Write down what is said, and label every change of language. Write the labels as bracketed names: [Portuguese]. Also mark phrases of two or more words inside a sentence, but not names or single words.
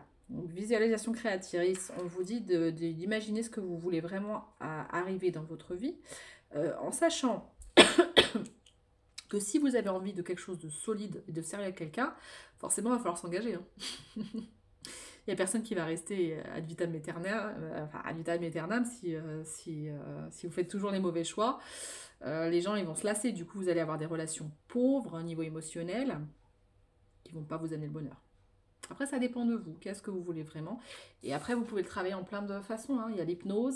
[French] Donc, visualisation créatrice, on vous dit d'imaginer ce que vous voulez vraiment arriver dans votre vie, en sachant que si vous avez envie de quelque chose de solide et de sérieux avec quelqu'un, forcément, il va falloir s'engager. Hein. Il n'y a personne qui va rester [Latin] ad vitam aeternam, ad vitam aeternam [French] si vous faites toujours les mauvais choix. Les gens ils vont se lasser, du coup vous allez avoir des relations pauvres au niveau émotionnel qui ne vont pas vous amener le bonheur. Après, ça dépend de vous. Qu'est-ce que vous voulez vraiment? Et après, vous pouvez le travailler en plein de façons. Hein. Il y a l'hypnose.